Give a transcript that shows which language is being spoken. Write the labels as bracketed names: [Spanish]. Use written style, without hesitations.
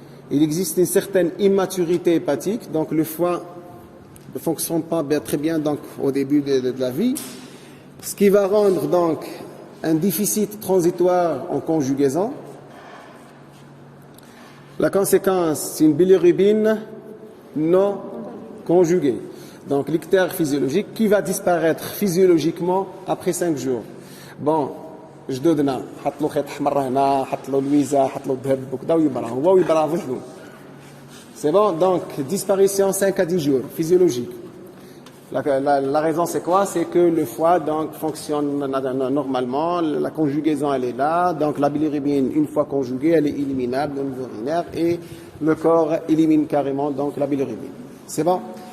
[French] Il existe une certaine immaturité hépatique, donc le foie ne fonctionne pas très bien donc, au début de la vie, ce qui va rendre donc un déficit transitoire en conjugaison. La conséquence, c'est une bilirubine non conjuguée. Donc l'ictère physiologique qui va disparaître physiologiquement après 5 jours. [Arabic] Bon, جدودنا حط له خيط احمر هنا حط له لويزا حط له الذهب وكذا ويبرا هو ويبرا وحده. [French] C'est bon, donc disparition 5 à 10 jours physiologique. La raison c'est quoi? C'est que le foie donc fonctionne normalement, la conjugaison elle est là, donc la bilirubine une fois conjuguée elle est éliminable au niveau urinaire et le corps élimine carrément donc la bilirubine. C'est bon?